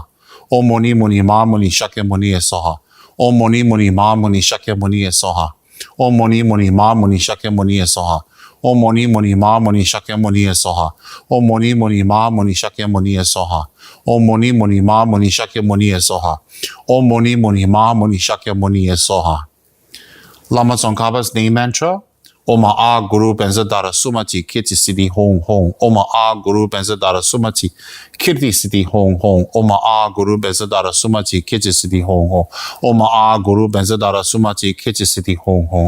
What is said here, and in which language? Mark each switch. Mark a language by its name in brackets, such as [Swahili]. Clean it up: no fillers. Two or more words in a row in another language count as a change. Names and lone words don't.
[Sanskrit] ओम मुनि मुनि म मुनि शाक्यमुनि ए सोहा। ओम मुनि मुनि म मुनि शाक्यमुनि ए सोहा. ओम मुनि मुनि म मुनि शाक्यमुनि ए सोहा. ओम मोनि मोनि म मोनि शाक्य मोनि सोहा। ओम मोनि मोनि म मोनि शाक्य मोनि सोहा. ओम मोनि मोनि म मोनि शाक्य मोनि सोहा। ओम मोनि मोनि म मोनि शाक्य मोनि सोहा. [English] Lama Tsongkhapa's name mantra. [Sanskrit] ओमा अ गुरु बेन्ज़ा दरा सुमति कीर्ति सिद्धि होंग होंग. ओमा अ गुरु बेन्ज़ा दरा सुमति कीर्ति सिद्धि होंग होंग. ओमा अ गुरु बेन्ज़ा दरा सुमति कीर्ति सिद्धि होंग होंग. ओमा अ गुरु बेन्ज़ा दरा सुमति कीर्ति सिद्धि होंग होंग.